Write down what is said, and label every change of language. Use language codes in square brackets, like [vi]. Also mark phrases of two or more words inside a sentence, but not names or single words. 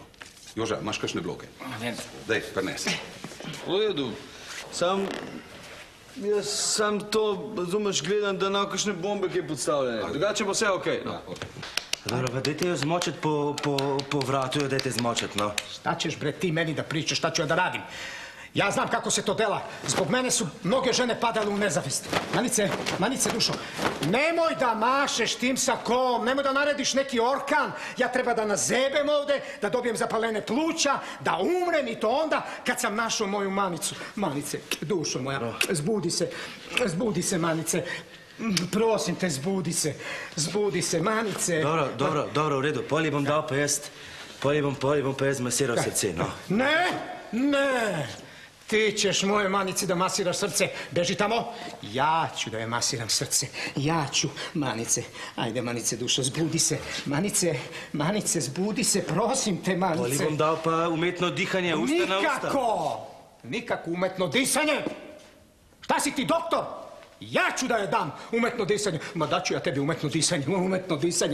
[sl] Joža, imaš kakšne bloke? Ne. Daj, prinesi. V redu, sam Jaz sam to, razumeš, gledam, da na kakšne bombe kaj podstavljene. Drugače pa vse okej, no. Dobro, pa dajte jo zmočiti po vratu, jo dajte zmočiti, no. [sr] Šta ćeš, bre, ti meni da pričaš, šta ću ja da radim? Ja znam kako se to dela. Zbog mene su mnoge žene padale u nezavist. Manice, dušo, nemoj da mašeš tim sakom, nemoj da narediš neki orkan. Ja treba da nazebem ovde, da dobijem zapalene pluća, da umrem i to onda kad sam našao moju Manicu. Manice, dušo moja, [sl] zbudi se, [sr] Manice. [sl] Prosim te, zbudi se, Manice. Dobro, u redu, polje bom dal pa jaz, polje bom pa jaz masiral srce, no. [sr] Ne! Ti ćeš moje Manici da masiraš srce. Beži tamo. Ja ću da je masiram srce. Ja ću. Manice. Ajde, Manice, dušo, [sl] zbudi se. Manice, zbudi se. Prosim te, Manice. Polje bom dal pa umetno dihanje, usta na usta. [sr] Nikako umetno disanje. Šta si ti, doktor? Ja ću da je dam umetno disanje. Ma daću ja tebi umetno disanje.